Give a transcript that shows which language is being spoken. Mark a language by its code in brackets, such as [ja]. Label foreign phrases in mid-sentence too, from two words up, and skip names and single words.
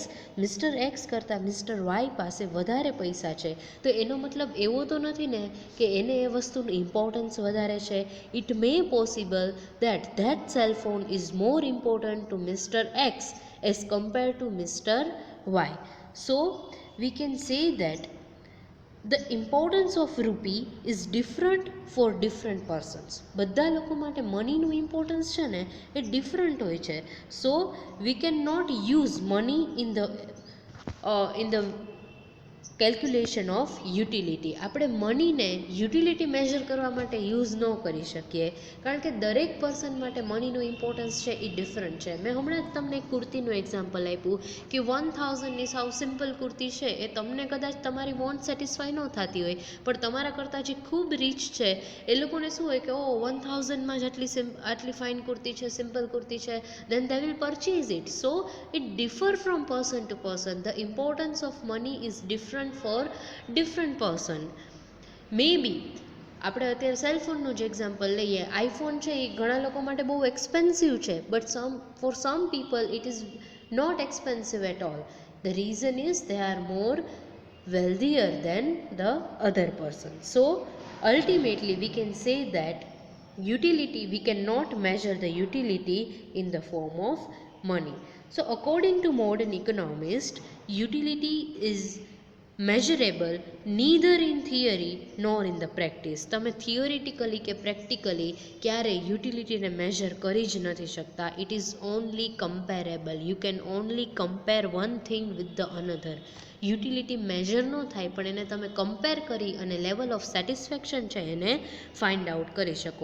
[gu] મિસ્ટર એક્સ કરતાં મિસ્ટર વાય પાસે વધારે પૈસા છે. તો એનો મતલબ એવો તો નથી ને કે એને એ વસ્તુનું ઇમ્પોર્ટન્સ વધારે છે. [en] it may possible that that cell phone is more important to Mister X as compare to Mister Y. so we can say that the importance of rupee is different for different persons. [gu] બધા લોકો માટે મનીનું ઇમ્પોર્ટન્સ છે ને એ ડિફરન્ટ હોય છે. [en] so we can not use money [gu] in the [en] calculation of utility. [gu] આપણે મનીને યુટિલિટી મેજર કરવા માટે યુઝ ન કરી શકીએ, કારણ કે દરેક પર્સન માટે મનીનું ઇમ્પોર્ટન્સ છે એ ડિફરન્ટ છે. મેં હમણાં જ તમને એક કુર્તીનું એક્ઝામ્પલ આપ્યું કે 1000ની સાવ સિમ્પલ કુર્તી છે, એ તમને કદાચ તમારી [en] want satisfy [gu] ન થતી હોય, પણ તમારા કરતાં જે ખૂબ રીચ છે એ લોકોને શું હોય કે 1000માં જ આટલી ફાઇન કુર્તી છે, સિમ્પલ કુર્તી છે, [en] then they will purchase it. So it differ from person to person. The importance of money is different for different person. [gu] Maybe આપણે અત્યારે સેલફોનનું જ એક્ઝામ્પલ લઈએ. આઈફોન છે એ ઘણા લોકો માટે બહુ એક્સપેન્સિવ છે, [en] but for some people it is not expensive at all. The reason is they are more wealthier than the other person. So ultimately we can say that utility, we cannot measure the utility in the form of money. So according to modern economists, utility is measurable neither in theory nor in the practice. [gu] તમે થિયોરિટિકલી કે પ્રેક્ટિકલી ક્યારેય યુટિલિટીને મેજર કરી જ નથી શકતા. [en] it is only comparable. you can only compare one thing with the another. [gu] યુટિલિટી મેજર ન થાય, પણ એને તમે કમ્પેર કરી અને [en] level of satisfaction [gu] છે એને [en] find out [gu] કરી શકો.